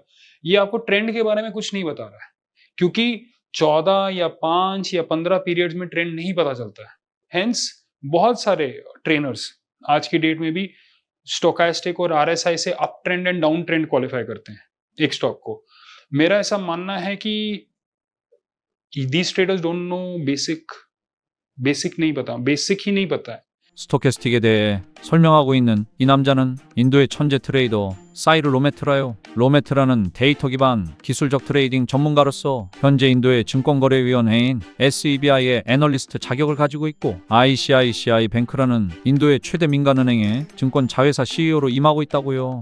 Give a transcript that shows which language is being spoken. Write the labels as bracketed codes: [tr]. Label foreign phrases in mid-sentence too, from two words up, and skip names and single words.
[hi] ये आपको ट्रेंड के बारे में कुछ नहीं बता रहा है, क्योंकि 14 या 5 या 15 पीरियड्स में ट्रेंड नहीं पता चलता है। हेंस बहुत सारे ट्रेनर्स आज की डेट में भी स्टोकास्टिक और आरएसआई से [en] up trend and down trend [hi] क्वालिफाई करते हैं एक स्टॉक को। मेरा ऐसा मानना है कि [en] these traders don't know [hi] बेसिक नहीं पता, बेसिक ही नहीं पता है। [ko] 스토캐스틱에 대해 설명하고 있는 이 남자는 인도의 천재 트레이더 사이르 로메트라요. 로메트라는 데이터 기반 기술적 트레이딩 전문가로서 현재 인도의 증권거래위원회인 SEBI의 애널리스트 자격을 가지고 있고 ICICI 뱅크라는 인도의 최대 민간은행의 증권 자회사 CEO로 임하고 있다고요.